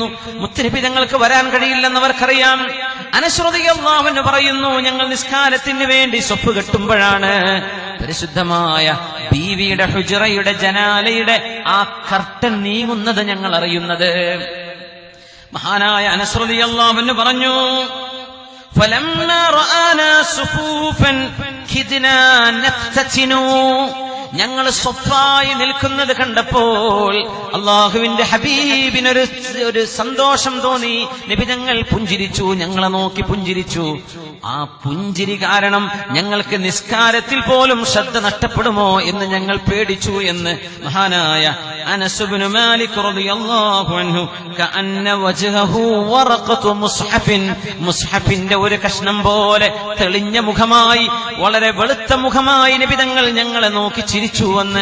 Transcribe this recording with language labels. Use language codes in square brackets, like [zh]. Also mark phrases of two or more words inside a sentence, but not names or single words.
[ml] മുത്തനബി തങ്ങൾക്ക് വരാൻ കഴിയില്ലെന്നവർക്കറിയാം. അനസ് [ar] رضي الله عنه [ml] പറയുന്നു, ഞങ്ങൾ നിസ്കാരത്തിന് വേണ്ടി സഫ് കെട്ടുമ്പോഴാണ് പരിശുദ്ധമായ ബീവിയുടെ ഹുജറയുടെ ജനാലയുടെ ആ കർട്ടൻ നീങ്ങുന്നത് ഞങ്ങൾ അറിയുന്നത്. മഹാനായ അനസ് [ar] رضي الله عنه [ml] പറഞ്ഞു, [ar] فلما رآنا صفوفا كدنا نفتتنو, [ml] ഞങ്ങൾ സ്വഫായി നിൽക്കുന്നത് കണ്ടപ്പോൾ അല്ലാഹുവിന്റെ ഹബീബിനൊരു സന്തോഷം തോന്നി. നബി തങ്ങൾ പുഞ്ചിരിച്ചു, ഞങ്ങളെ നോക്കി പുഞ്ചിരിച്ചു. ആ പുഞ്ചിരി കാരണം ഞങ്ങൾക്ക് നിസ്കാരത്തിൽ പോലും ശ്രദ്ധ നഷ്ടപ്പെടുമോ എന്ന് ഞങ്ങൾ പേടിച്ചു എന്ന് മഹാനായ അനസ് ഇബ്നു മാലിക് [ar] رضي الله عنه كأن وجهه ورقة مصحف, [ml] മുസ്ഹഫിന്റെ ഒരു കഷ്ണം പോലെ തെളിഞ്ഞ മുഖമായി, വളരെ വെളുത്ത മുഖമായി നബി തങ്ങൾ ഞങ്ങളെ നോക്കി ചിരിച്ചുവെന്ന്.